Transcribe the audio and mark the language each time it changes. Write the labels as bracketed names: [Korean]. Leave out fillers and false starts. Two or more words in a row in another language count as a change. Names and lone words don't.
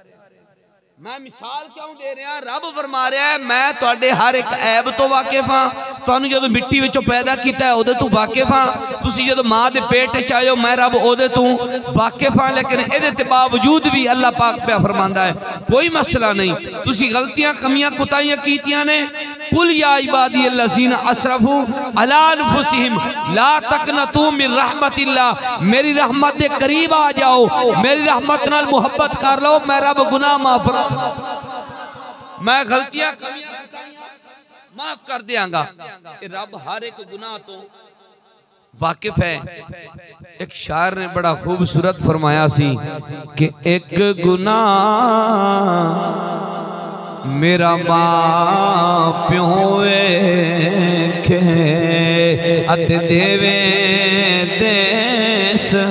[Punjabi] میں مثال کیوں دے رہا، رب فرما رہا ہے میں تہاڈے ہر اک عیب تو واقف آں، تہانوں جدوں مٹی وچوں پیدا کیتا اے اوہدے توں واقف آں، تسیں جدوں ماں دے پیٹ چ آئے او میں رب اوہدے توں واقف آں، لیکن ایہدے تے باوجود بھی اللہ پاک پیا فرماندا اے کوئی مسئلہ نہیں، تسیں غلطیاں کمیاں کوتاہیاں کیتیاں نے. [Arabic] قل يا عبادي الذين أسرفوا على أنفسهم لا تقنطوا من رحمة الله, [Punjabi] میری رحمت دے قریب آ جاؤ، میری رحمت نال محبت کر لو، میں رب گناہ معاف میں غلطیاں معاف کر دینگا. رب ہر اک گناہ تو واقف ہے. اک شاعر نے بڑا خوبصورت فرمایا سی کہ اک گناہ میرا ماں پیو ویکھے اتے دیوے دیش